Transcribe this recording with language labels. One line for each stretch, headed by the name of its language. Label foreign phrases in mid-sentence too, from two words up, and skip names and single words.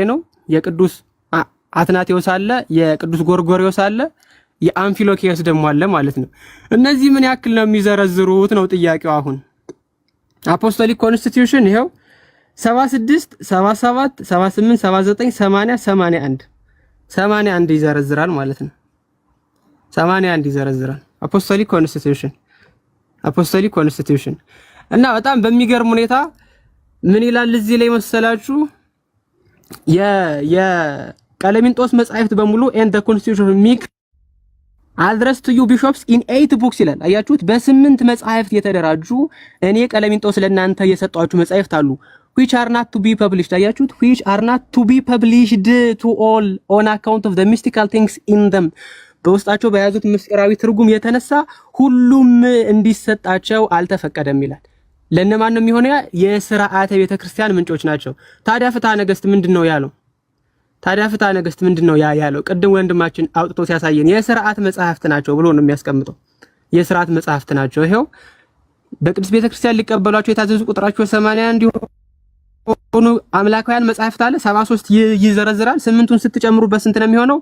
Amharic: ነው። የቅዱስ አትናቴዎስ አለ፣ የቅዱስ ጎርጎሪዮስ አለ፣ የአምፊሎኪዮስ ደግሞ አለ ማለት ነው። እነዚህ ምን ያክል ነው የሚዘረዝሩት ነው ጥያቄው። አሁን አፖስቶሊክ ኮንስቲቱሽን ይሄው 76 77 78 79 80 81 81 ይዘረዝራል ማለት ነው። 81 ይዘረዝራል አፖስቶሊክ ኮንስቲቱሽን እና በጣም በሚገርም ሁኔታ ምን ይላል እዚህ ላይ መሰላችሁ? የቀለሚንጦስ መጻሕፍት በሙሉ
English: and the constitution make address to you bishops in 8 books
Amharic: ይላል። አያችሁት? በ8 መጻሕፍት የተደራጁ እኔ ቀለሚንጦስ ለእናንተ የሰጧችሁ መጻሕፍት አሉ
English: which are not to be published።
Amharic: አያችሁት?
English: which are not to be published to all on account of the mystical things in them።
Amharic: በውስጣቸው በያዙት ምስጢራዊ ትርጉም የተነሳ ሁሉም እንዲሰጣቸው አልተፈቀደም ይላል። ለነማን ነው የሚሆነው? የሥርዓተ ቤተክርስቲያን ምንጮች ናቸው። ታዲያ ፍትሐ ነገሥት ምንድነው ያለው? ቅድም ወንድማችን አውጥቶ ሲያሳየን የሥርዓት መጽሐፍት ናቸው ብሎ ነው የሚያስቀምጠው። የሥርዓት መጽሐፍት ናቸው። ይሄው በቅዱስ ቤተክርስቲያን ሊቀበሏቸው የታዘዙ ቁጥራቸው 81 እንዲሆኑ አምላካውያን መጽሐፍት አለ 73 ይዘረዝራል። 8ቱን ስትጨምሩበት ስንት ነው የሚሆነው?